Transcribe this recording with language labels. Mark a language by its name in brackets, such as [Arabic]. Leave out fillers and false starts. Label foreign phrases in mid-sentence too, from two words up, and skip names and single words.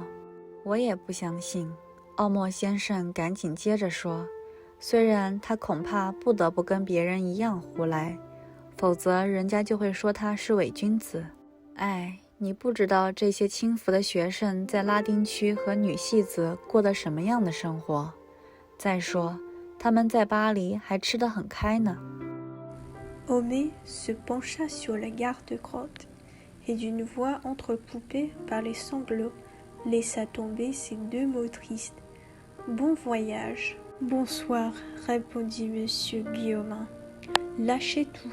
[Chinese] 我也不相信，奥莫先生赶紧接着说，虽然他恐怕不得不跟别人一样胡来，否则人家就会说他是伪君子。哎，你不知道这些轻浮的学生在拉丁区和女戏子过得什么样的生活。再说，他们在巴黎还吃得很开呢。 [French] Homais se pencha sur la garde-grotte et d'une voix entrecoupée par les sanglots laissa tomber ces 2 mots tristes. Bon voyage. Bonsoir, répondit monsieur Guillaumin. Lâchez tout.